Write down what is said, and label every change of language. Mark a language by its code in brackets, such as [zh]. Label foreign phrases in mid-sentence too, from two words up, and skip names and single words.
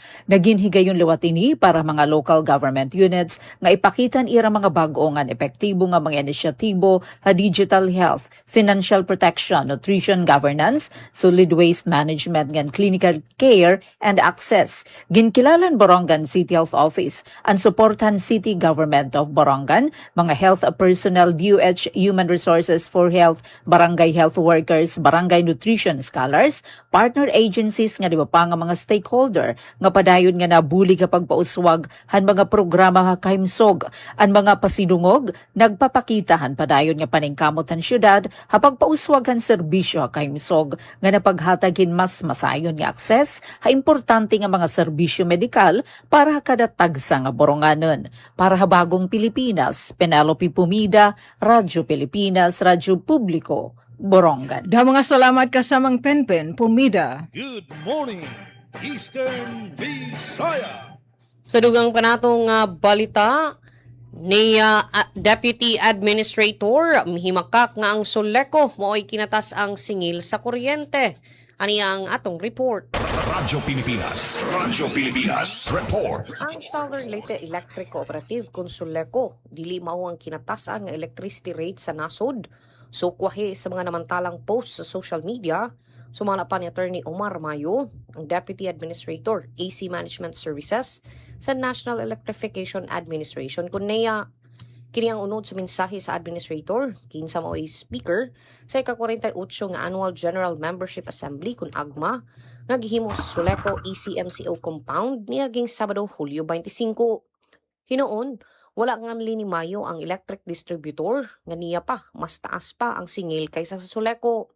[war] Naginhigayon liwatini para mga [en] local government units [war] nga ipakitan ira mga bag-o nga epektibo nga mga inisyatibo ha [en] digital health, financial protection, nutrition governance, solid waste management [war] ngan [en] clinical care and access. [war] Ginkilalan Borongan City Health Office ang suportan City Government of Borongan, mga [en] health personnel, [war] DOH Human Resources for Health, barangay [en] health workers, [war] barangay [en] nutrition scholars, partner agencies [war] nga di ba pa nga mga stakeholder nga padayon nga nabuli kapag pauswag han mga programa nga kahimsog. Ang mga pasidungog nagpapakitahan padayon nga paningkamot han syudad hapag pauswag han serbisyo ha kahimsog nga napaghatagin mas masayon nga akses ha importante nga mga serbisyo medikal para kada tagsa nga Boronganon. Para ha bagong Pilipinas, Penelope Pumida, Radyo Pilipinas, Radyo Publiko, Borongan. Da mga salamat kasamang Penpen Pumida. [en] Good morning, Eastern Visayas. [ceb] Sa dugang panatong balita ni Deputy Administrator, himakak nga ang Soleco mo'y kinatas ang singil sa kuryente. Ani ang atong report. Radyo Pilipinas Report. Ang Southern Leyte Electric Cooperative Consuleco dili mao ang kinatasan nga [en] electricity rate [ceb] sa nasod. Sukwahe sa mga namantalang post sa [en] social media, [ceb] sumala pa ni Attorney Omar Mayo, ang Deputy Administrator, AC Management Services sa National Electrification Administration kun NEA. Kini ang unod sa mensahe sa administrator, kinsa mao'y speaker sa ika-48 nga Annual General Membership Assembly kun AGMA nga gihimo sa Suleco ECMCO compound niaging Sabado, Hulyo 25. Hinoon, wala nga ni Mayo ang electric distributor nga niya pa mas taas pa ang singil kaysa sa Suleco.